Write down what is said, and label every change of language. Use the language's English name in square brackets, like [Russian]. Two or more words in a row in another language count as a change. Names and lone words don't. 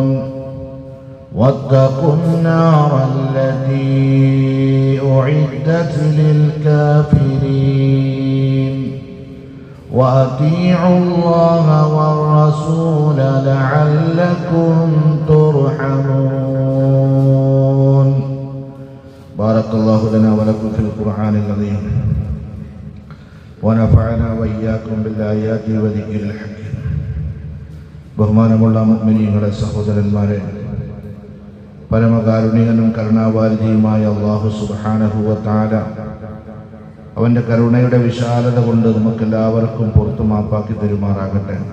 [Arabic] واتقوا النار التي أعدت للكافرين وأطيعوا الله والرسول لعلكم ترحمون. بارك الله لنا ولكم في القرآن العظيم ونفعنا وإياكم بالآيات وذكر الحكيم. [Malayalam] ബഹുമാനമുള്ള മുഅ്മിനീങ്ങളെ, സഹോദരന്മാരെ, പരമകാരുണികനും കരുണാവാരിധിയുമായ അല്ലാഹു [Arabic] سبحانه وتعالى [Malayalam] അവന്റെ കരുണയുടെ വിശാലത കൊണ്ട് നമുക്കെല്ലാവർക്കും പുറത്തു മാപ്പാക്കി തരുമാറാകട്ടെ.